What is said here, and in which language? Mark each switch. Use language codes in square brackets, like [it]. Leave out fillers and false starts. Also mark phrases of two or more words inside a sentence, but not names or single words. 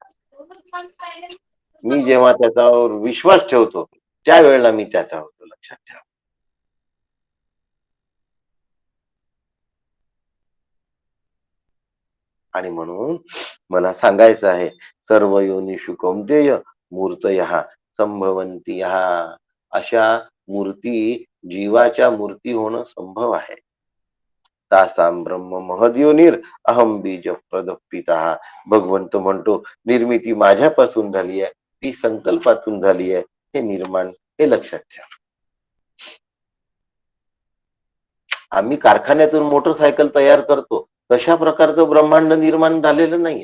[mr] मी जेव्हा त्याच्यावर विश्वास ठेवतो, त्यावेळेला मी त्याचा होतो. लक्षात ठेवा. आणि म्हणून मला सांगायचं आहे, [sa] सर्व योनिषु कौंतेय मूर्तयः संभवन्ति. [mr] अशा मूर्ती जीवाच्या मूर्ती होणं संभव आहे. [sa] तासाम ब्रह्म महद्योनिर अहम बीज प्रदपिता. [mr] भगवंत म्हणतो, निर्मिती माझ्यापासून झाली आहे, ती संकल्पातून झाली आहे. हे निर्माण, हे लक्षात ठेवा. आम्ही कारखान्यातून मोटरसायकल तयार करतो, तशा प्रकारचं ब्रह्मांड निर्माण झालेलं नाहीये.